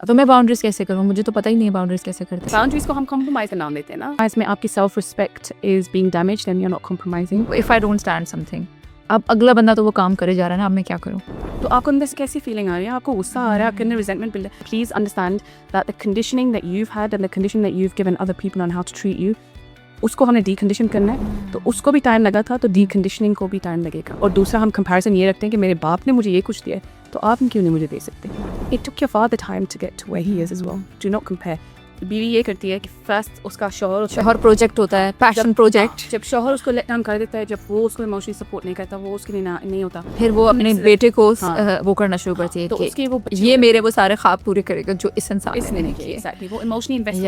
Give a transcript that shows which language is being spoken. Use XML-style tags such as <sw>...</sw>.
<hi>तो मैं बाउंड्रीज कैसे करूँ? मुझे तो पता ही नहीं है बाउंड्रीज कैसे करते हैं। बाउंड्रीज को हम कॉम्प्रोमाइज का नाम देते हैं ना, इसमें आपकी</hi> <en>Self respect is being damaged and you are not compromising. If I don't stand something,</en> <hi>अब अगला बंदा तो वो काम करे जा रहा है ना, अब मैं क्या करूँ? तो आपको अंदर से कैसी फीलिंग आ रही है? आपको गुस्सा आ रहा है, आपके अंदर रिजेंटमेंट बिल्ड है?</hi> <en>please understand that the conditioning that you've had and the conditioning that you've given other people on how to treat you,</en> <hi>उसको हमने डीकंडीशन करना है। तो उसको भी टाइम लगा था, तो डीकंडीशनिंग को भी टाइम लगेगा। और दूसरा हम कंपैरिजन ये रखते हैं कि मेरे बाप ने मुझे ये कुछ दिया है, तो आप क्यों नहीं मुझे दे सकते?</hi> <en>It took your father time to get to where he is as well. Do not compare.</en> <hi>बीवी ये करती है कि फर्स्ट उसका शौहर प्रोजेक्ट होता है, पैशन प्रोजेक्ट। जब शौहर उसको लेट डाउन कर देता है, जब वो उसको इमोशनली सपोर्ट नहीं करता, वो उसके लिए नहीं होता, फिर वो अपने बेटे को हाँ। वो करना शुरू करती है तो कि उसके वो ये मेरे वो सारे ख्वाब पूरे करेगा जो इस इंसान इसने नहीं किया।</hi> <en>Exactly.</en> <hi>वो इमोशनली इन्वेस्ट</hi>